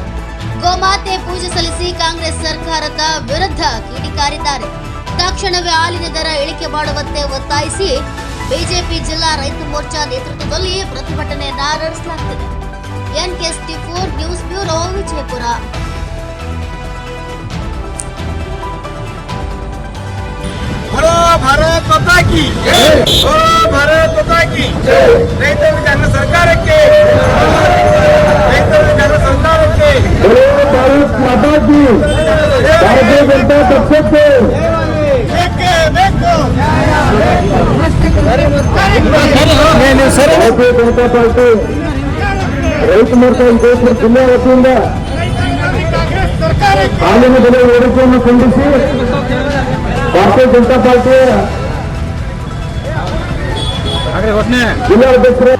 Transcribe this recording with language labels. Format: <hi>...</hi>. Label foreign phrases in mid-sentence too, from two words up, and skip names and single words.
<kn>ಗೋಮಾತೆ ಪೂಜೆ ಸಲ್ಲಿಸಿ ಕಾಂಗ್ರೆಸ್ ಸರ್ಕಾರದ ವಿರುದ್ಧ ಕಿಡಿಕಾರಿದ್ದಾರೆ. ತಕ್ಷಣವೇ ಹಾಲಿನ ದರ ಇಳಿಕೆ ಮಾಡುವಂತೆ ಒತ್ತಾಯಿಸಿ ಬಿಜೆಪಿ ಜಿಲ್ಲಾ ರೈತ ಮೋರ್ಚಾ ನೇತೃತ್ವದಲ್ಲಿ ಪ್ರತಿಭಟನೆಯನ್ನ ನಡೆಸಲಾಗುತ್ತಿದೆ. NK64 ನ್ಯೂಸ್ ಬ್ಯೂರೋ, ವಿಜಯಪುರ.</kn> <hi>बोलो भारत माता की जय, बोलो भारत माता की जय।</hi> <kn>ರೈತರ ಜನ ಸರ್ಕಾರಕ್ಕೆ, ರೈತರ ಜನ ಸರ್ಕಾರಕ್ಕೆ,</kn> <hi>बोलो भारत माता की, भारतीय जनता पक्षಕ್ಕೆ</hi> <kn>ಬೇಕೇ ಬೇಕು. ಭಾರತೀಯ ಜನತಾ ಪಾರ್ಟಿ ರೈತ ಮೋರ್ಚಾ ವಿಜಯಪುರ ಜಿಲ್ಲಾ ವತಿಯಿಂದ ಹಾಲಿನ ಬೆಲೆ ಏರಿಕೆಯನ್ನು ಖಂಡಿಸಿ ಭಾರತೀಯ ಜನತಾ ಪಾರ್ಟಿಯ ಜಿಲ್ಲಾಧ್ಯಕ್ಷರು</kn>